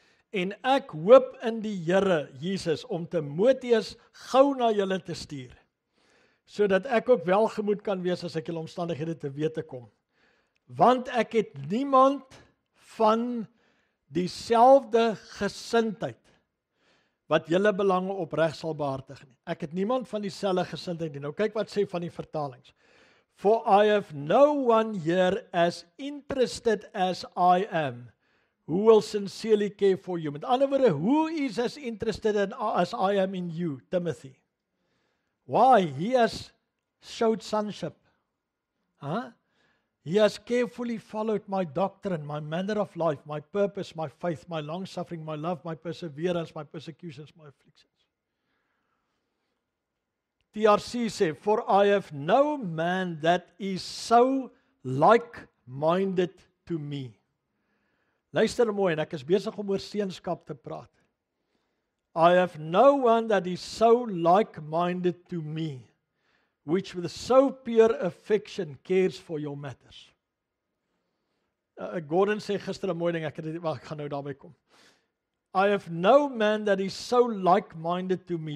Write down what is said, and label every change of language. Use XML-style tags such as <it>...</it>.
<af>En ek hoop in die Here Jesus om Timoteus gou na julle te stuur, sodat ek ook welgemoed kan wees as ek julle omstandighede te wete kom. Want ek het niemand van dieselfde gesindheid wat julle belange opreg sal behartig nie. Ek het niemand van dieselfde gesindheid nie. Nou kyk wat sê van die vertalings.</af> <en>For I have no one here as interested as I am, who will sincerely care for you.</en> <af>Met ander woorde,</af> <en>who is as interested as I am in you, Timothy? Why? He has showed sonship. Huh? He has carefully followed my doctrine, my manner of life, my purpose, my faith, my long-suffering, my love, my perseverance, my persecutions, my afflictions. TRC sê, for I have no man that is so like-minded to me.</en> <af>Luister mooi, en ek is besig om oor seunskap te praat.</af> <en>I have no one that is so like-minded to me, which with so pure affection cares for your matters.</en> <af>Gordon sê gister 'n mooi ding, ek gaan nou daarby kom.</af> <en>I have no man that is so like-minded to me.</en>